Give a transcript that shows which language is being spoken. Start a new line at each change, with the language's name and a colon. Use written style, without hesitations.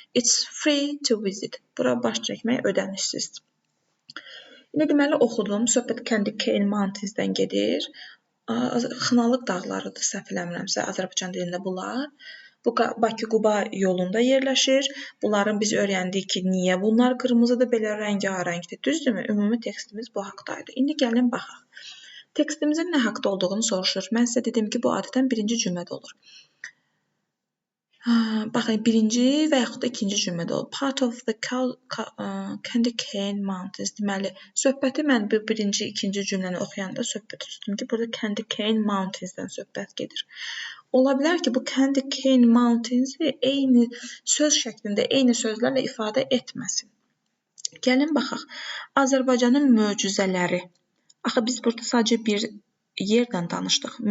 English: It's free to visit.
Azerbaijani: Bura baş çəkmək ödənişsizdir. İndi deməli oxudum. Söhbət Candy Cane Mountains'dən gedir. Xınalıq dağlarıdır, səhv eləmirəmsə, Azərbaycan dilində bunlar. Bu Bakı-Quba yolunda yerləşir. Bunların biz öyrəndik ki, niyə bunlar qırmızıdır, belə rəngarəngdir. Düzdürmü? Ümumi tekstimiz bu haqdaydı. İndi gəlin baxaq. Tekstimizin nə haqda olduğunu soruşur. Mən sizə dedim ki, bu adətən birinci cümlədə olur. Baxın, birinci və yaxud da ikinci cümlədə olur.
English: Part of the Candy Cane Mountains.
Azerbaijani: Deməli, söhbəti mən birinci, ikinci cümləni oxuyanda söhbəti tutdum ki, burada Candy Cane Mountains'dən söhbət gedir. Ola bilər ki, bu Candy Cane Mountains'i eyni söz şəklində, eyni sözlərlə ifadə etməsin. Gəlin baxaq. Azərbaycanın möcüzələri. Axı biz burada sadəcə bir yerdən danışdıq.